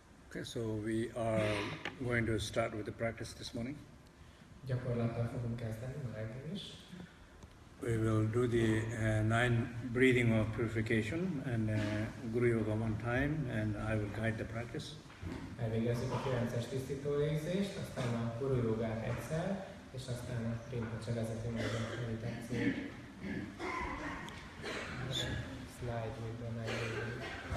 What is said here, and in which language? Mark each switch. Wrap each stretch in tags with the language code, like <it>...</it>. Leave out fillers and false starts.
<en>Okay, so we are going to start with the practice this morning.</en> <hu>Gyakorlattal fogunk kezdeni ma reggel is.</hu> <en>We will do the 9 breathing of purification and Guru Yoga one time, and I will guide the practice.</en> <hu>Elvégezzük a 9-es tisztító légzést, aztán a Guru Yogát egyszer, és aztán a Rinpoche vezeti majd a meditációt.</hu> <en>Slide with the 9 breathing.</en>